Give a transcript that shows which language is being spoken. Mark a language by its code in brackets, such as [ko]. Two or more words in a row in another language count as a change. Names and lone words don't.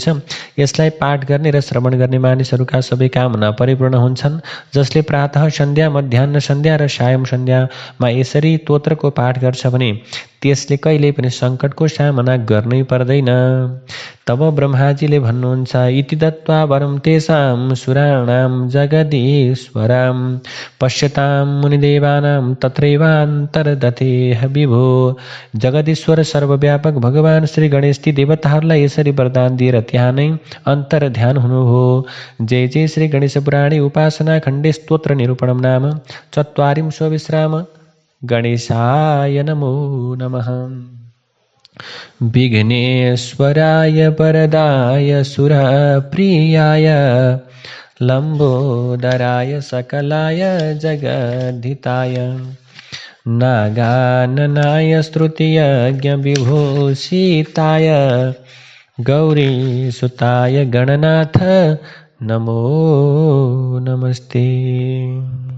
[ne] यसलाई पाठ गर्ने र श्रवण गर्ने मानिसहरूका सबै कामना परिपूर्ण हुन्छन्। जसले प्रातः सन्ध्या, मध्याह्न सन्ध्या र सायं सन्ध्यामा यसरी स्तोत्रको पाठ गर्छ भने त्यसले कहिल्यै पनि सङ्कटको सामना गर्नै पर्दैन। तब ब्रह्माजीले भन्नुहुन्छ, [sa] इति दत्त्वा वरं तेषां सुराणां जगदीश्वरां पश्यतां मुनिदेवानां तत्रैवान्तर्दधे विभो। [ne] जगदीश्वर सर्वव्यापक भगवान श्री गणेश ती देवताहरूलाई यसरी वरदान दिएर त्यहाँ नै अन्तर्ध्यान हुनुभयो। [sa] जय जय श्री गणेश पुराणे उपासना खण्डे स्तोत्र निरूपणं नाम चत्वारिंशो विश्राम। गणेशाय नमो नमः। विघ्नेश्वराय वरदाय सुरप्रियाय लम्बोदराय सकलाय जगद्धिताय नागाननाय स्तुतियज्ञ विभूषिताय गौरीसुताय गणनाथ नमो नमस्ते।